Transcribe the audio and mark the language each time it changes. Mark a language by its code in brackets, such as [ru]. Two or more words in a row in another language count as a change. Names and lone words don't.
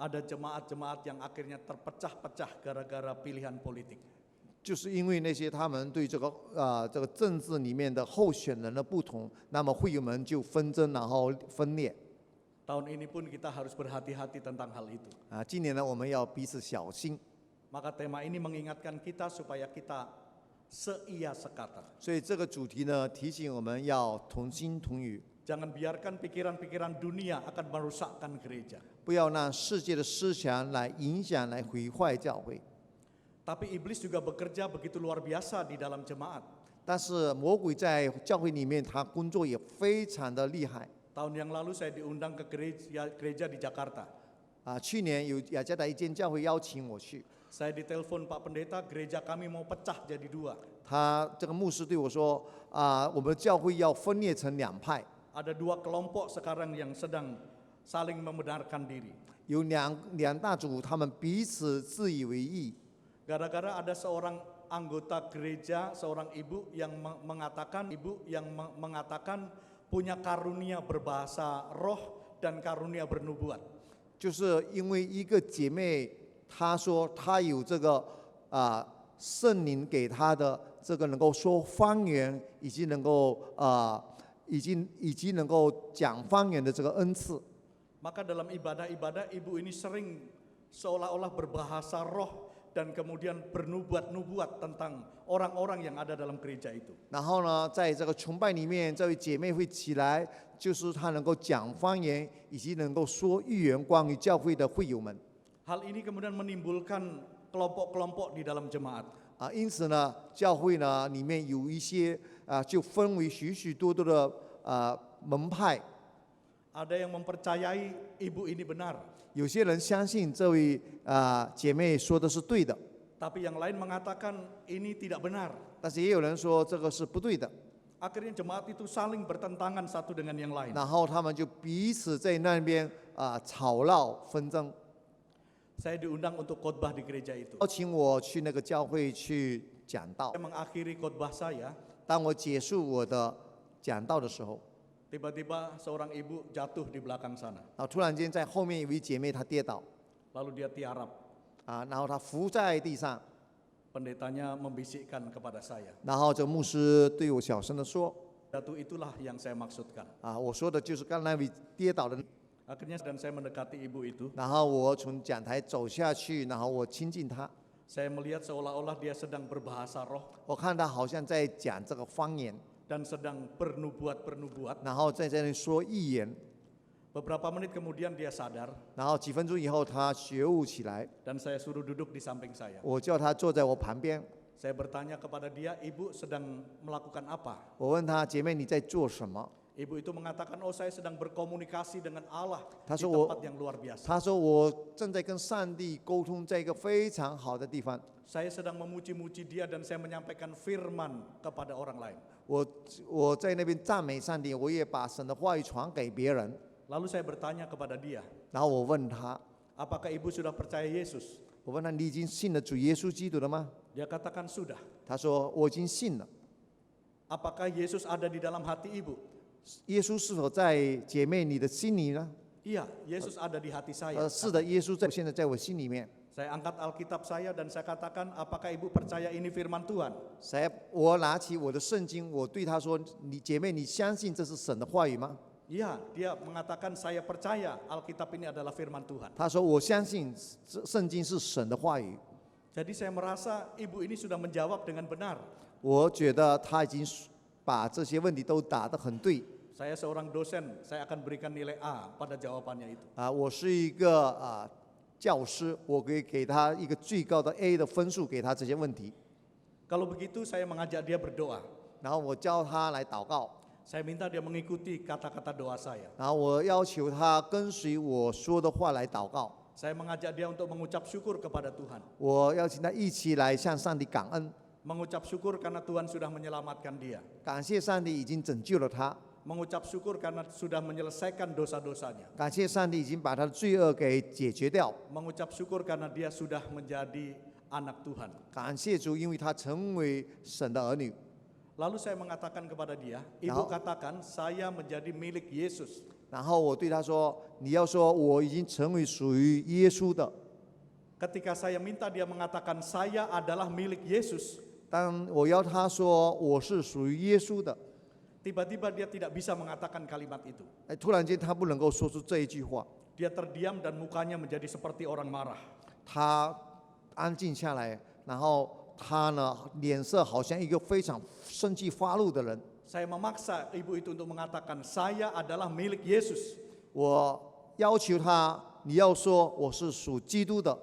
[id] ada jemaat-jemaat yang akhirnya terpecah-pecah gara-gara pilihan politik. [zh] 就是因为那些他们对这个政治里面的候选人的不同，那么会友们就纷争，然后分裂。 [id] Tahun ini pun kita harus berhati-hati tentang hal itu. [zh] 今年呢，我们要彼此小心。 [id] Maka tema ini mengingatkan kita supaya kita seia sekata. [zh] 所以这个主题呢，提醒我们要同心同语， [id] Jangan biarkan pikiran-pikiran dunia akan merusakkan gereja. [zh] 不要让世界的思想来影响、来毁坏教会。 [id] Tapi iblis juga bekerja begitu luar biasa di dalam jemaat. [zh] 但是魔鬼在教会里面，他工作也非常的厉害。 [id] Tahun yang lalu saya diundang ke gereja di Jakarta. [zh] 去年有雅加达一间教会邀请我去， [id] Saya ditelepon Pak Pendeta, gereja kami mau pecah jadi 2. [zh] 他这个牧师对我说我们教会要分裂成2派， [id] Ada 2 kelompok sekarang yang sedang saling membenarkan diri. [zh] 有两大组，他们彼此自以为意。 [id] Gara-gara ada seorang anggota gereja, seorang ibu yang mengatakan punya karunia berbahasa roh dan karunia bernubuat. [zh] 就是因为一个姐妹，她说她有这个圣灵给她的这个能够说方言，以及能够讲方言的这个恩赐。 [id] Maka dalam ibadah-ibadah ibu ini sering seolah-olah berbahasa roh dan kemudian bernubuat-nubuat tentang orang-orang yang ada dalam gereja itu. [zh] 然后呢，在这个崇拜里面，这位姐妹会起来，就是她能够讲方言，以及能够说预言关于教会的会友们。 [id] Hal ini kemudian menimbulkan kelompok-kelompok di dalam jemaat. [zh] 因此呢，教会呢里面有一些就分为许多的门派。 [id] Ada yang mempercayai ibu ini benar, [zh] 有些人相信这位姐妹说的是对的， [id] tapi yang lain mengatakan ini tidak benar. [zh] 但是也有人说这个是不对的。 [id] Akhirnya jemaat itu saling bertentangan satu dengan yang lain. [zh] 然后他们就彼此在那边吵闹纷争。 [id] Saya diundang untuk khotbah di gereja itu. [zh] 邀请我去那个教会去讲道。 [id] Saya mengakhiri khotbah saya, [zh] 当我结束我的讲道的时候， [id] tiba-tiba seorang ibu jatuh di belakang sana. [zh] 突然间在后面有一位姐妹她跌倒， [id] Lalu dia tiarap. [zh] 然后她伏在地上， [id] Pendetanya membisikkan kepada saya. [zh] 然后这个牧师对我小声的说 [id] Jatuh itulah yang saya maksudkan. [zh] 我说的就是刚才那位跌倒的。 [id] Akhirnya dan saya mendekati ibu itu. [zh] 然后我从讲台走下去，然后我亲近她， [id] Saya melihat seolah-olah dia sedang berbahasa roh [zh] 我看她好像在讲这个方言， [id] dan sedang bernubuat-bernubuat. [zh] 然后在这里说预言。 [id] Beberapa menit kemudian dia sadar [zh] 然后几分钟以后，她觉悟起来， [id] dan saya suruh duduk di samping saya. [zh] 我叫她坐在我旁边， [id] Saya bertanya kepada dia, ibu sedang melakukan apa? [zh] 我问她姐妹你在做什么？ [id] Ibu itu mengatakan, oh saya sedang berkomunikasi dengan Allah di Tasuk, tempat yang luar biasa. [zh] 她说我正在跟上帝沟通，在一个非常好的地方。 [id] Saya sedang memuji-muji dia dan saya menyampaikan firman kepada orang lain. [zh] 我在那边赞美上帝，我也把神的话语传给别人。 [id] Lalu saya bertanya kepada dia, [zh] 然后我问她， [id] apakah ibu sudah percaya Yesus? [zh] 我问她你已经信了主耶稣基督了吗？ [id] Dia katakan sudah. [zh] 她说我已经信了。 [id] Apakah Yesus ada di dalam hati ibu? [zh] 耶稣是否在姐妹你的心里呢？ [id] Iya, Yesus ada di hati saya. [zh] 是的，耶稣现在在我心里面。 [id] Saya angkat Alkitab saya dan saya katakan, apakah ibu percaya ini firman Tuhan? [zh] 我拿起我的圣经，我对她说：“你姐妹，你相信这是神的话语吗 [id] Iya, dia mengatakan saya percaya Alkitab ini adalah firman Tuhan.？” [zh] 她说：“我相信圣经是神的话语。 [id] Jadi saya merasa ibu ini sudah menjawab dengan benar. ” [zh] 我觉得她已经把这些问题都答得很对。 [id] Saya seorang dosen, saya akan berikan nilai A pada jawabannya itu. [zh] 我是一个教师，我可以给她一个最高的 A 的分数，给她这些问题。 [id] Kalau begitu saya mengajak dia berdoa. [zh] 然后我教她来祷告， [id] Saya minta dia mengikuti kata-kata doa saya. [zh] 然后我要求她跟随我说的话来祷告。 [id] Saya mengajak dia untuk mengucap syukur kepada Tuhan. [zh] 我邀请她一起来向上帝感恩， [id] Mengucap syukur karena Tuhan sudah menyelamatkan dia. [zh] 感谢上帝已经拯救了她。 [id] Mengucap syukur karena sudah menyelesaikan dosa-dosanya. [zh] 感谢上帝已经把他的罪恶给解决掉。 [id] Mengucap syukur karena dia sudah menjadi anak Tuhan. [zh] 感谢主，因为他成为神的儿女。 [id] Lalu saya mengatakan kepada dia, Nah. ibu katakan saya menjadi milik Yesus. [zh] 然后我对他说：“你要说我已经成为属于耶稣的。” [id] Ketika saya minta dia mengatakan saya adalah milik Yesus, [zh] 当我要他说我是属于耶稣的， [id] tiba-tiba dia tidak bisa mengatakan kalimat itu. [zh] 突然间他不能够说出这一句话， [id] Dia terdiam dan mukanya menjadi seperti orang marah. [zh] 他安静下来，然后他呢脸色好像一个非常生气发怒的人。 [id] Saya memaksa ibu itu untuk mengatakan saya adalah milik Yesus. [zh] 我要求他，你要说我是属基督的，